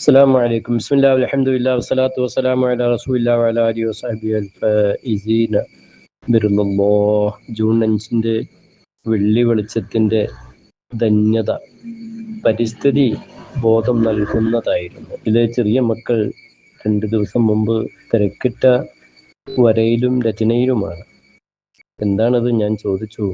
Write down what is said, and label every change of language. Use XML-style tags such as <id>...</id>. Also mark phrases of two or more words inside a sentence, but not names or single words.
<ar>السلام عليكم. بسم الله والحمد لله والصلاة والسلام على رسول الله وعلى آله وصحبه الفائزين برضا الله.</ar> <ml>ജൂൺ 5 വെള്ളി വെളിച്ചത്തിൻ്റെ ധന്യത പരിസ്ഥിതി ബോധം നൽകുന്നതായിരുന്നു. ഇതിലെ ചെറിയ മക്കൾ 2 ദിവസം മുമ്പ് തിരക്കിട്ട വരയിലും രചനയിലുമാണ്. എന്താണത് ഞാൻ ചോദിച്ചു.</ml>